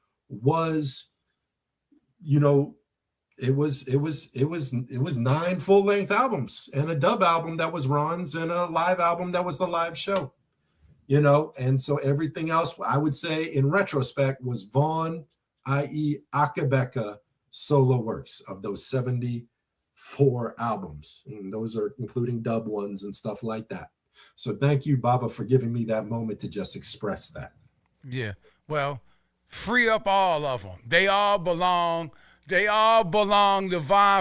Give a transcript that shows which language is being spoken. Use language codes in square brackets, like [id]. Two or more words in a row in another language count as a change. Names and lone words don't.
[en] it was 9 full-length albums and a dub album that was Ron's and a live album that was the live show, and so everything else, I would say in retrospect, was Vaughn, i.e. Akae BEKA solo works of those 74 albums. And those are including dub ones and stuff like that. So thank you, Baba, for giving me that moment to just express that. Yeah. Well, free up all of them. They all belong to Vaughn.